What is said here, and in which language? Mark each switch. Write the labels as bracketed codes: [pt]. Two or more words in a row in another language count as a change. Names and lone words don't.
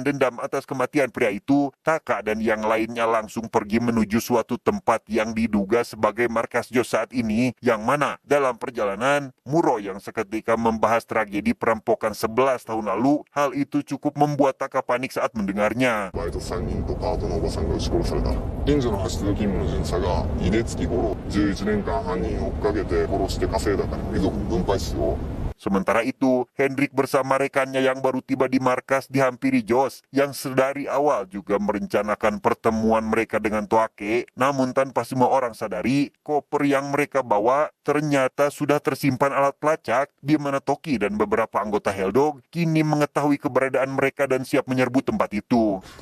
[id] dendam atas kematian pria itu, Taka dan yang lainnya langsung pergi menuju suatu tempat yang diduga sebagai markas Jos saat ini, yang mana dalam perjalanan, Muro yang seketika membahas tragedi perampokan 11 tahun lalu, hal itu cukup membuat Taka panik saat mendengarnya. [ja] バイト3人とパートのおばさんが撃ち殺された。近所の派出所勤務の巡査が井出月五郎11年間犯人を追っかけて殺して稼いだから遺族に分配しよう。 [id] Sementara itu, Hendrik bersama rekannya yang baru tiba di markas dihampiri Jos, yang sedari awal juga merencanakan pertemuan mereka dengan Toake, namun tanpa semua orang sadari, koper yang mereka bawa ternyata sudah tersimpan alat pelacak, di mana Toki dan beberapa anggota Helldog kini mengetahui keberadaan mereka dan siap menyerbu tempat itu.